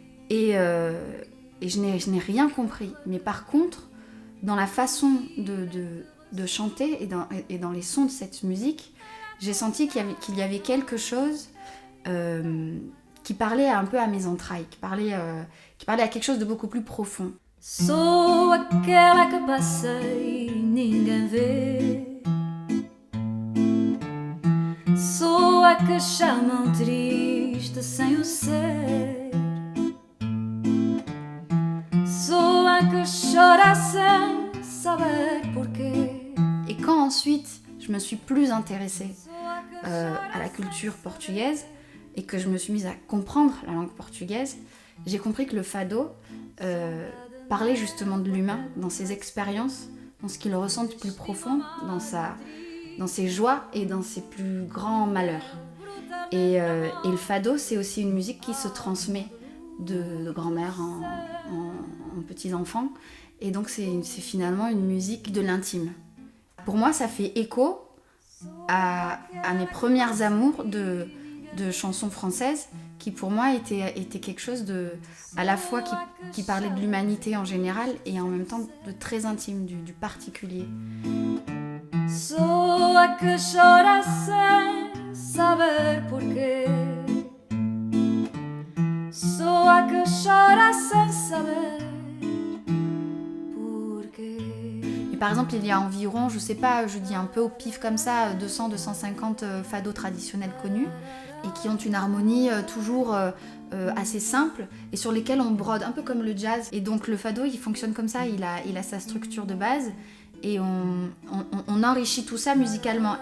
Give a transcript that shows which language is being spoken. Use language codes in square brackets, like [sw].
[fr] Et je n'ai rien compris. Mais par contre, dans la façon de chanter et dans les sons de cette musique, j'ai senti qu'il y avait quelque chose qui parlait un peu à mes entrailles, qui parlait à quelque chose de beaucoup plus profond. [pt] Sou aquela que passei e ninguém vê. Sou a que chamam triste sem o ser. Sou a que chora sem saber porquê. [fr] Et quand ensuite je me suis plus intéressée à la culture portugaise et que je me suis mise à comprendre la langue portugaise, j'ai compris que le fado parlait justement de l'humain, dans ses expériences, dans ce qu'il ressent de plus profond, dans ses joies et dans ses plus grands malheurs. Et le fado, c'est aussi une musique qui se transmet de grand-mère en petits-enfants. Et donc c'est finalement une musique de l'intime. Pour moi, ça fait écho à mes premières amours de chansons françaises, qui pour moi était quelque chose à la fois qui parlait de l'humanité en général et en même temps de très intime, du particulier. [pt] Sou a que chora sem saber porquê. Sou a que chora sem saber porquê. [fr] Et par exemple, il y a environ, je sais pas, je dis un peu au pif comme ça, 200-250 fados traditionnels connus, et qui ont une harmonie toujours assez simple et sur lesquels on brode, un peu comme le jazz. Et donc le fado, il fonctionne comme ça, il a sa structure de base et on enrichit tout ça musicalement.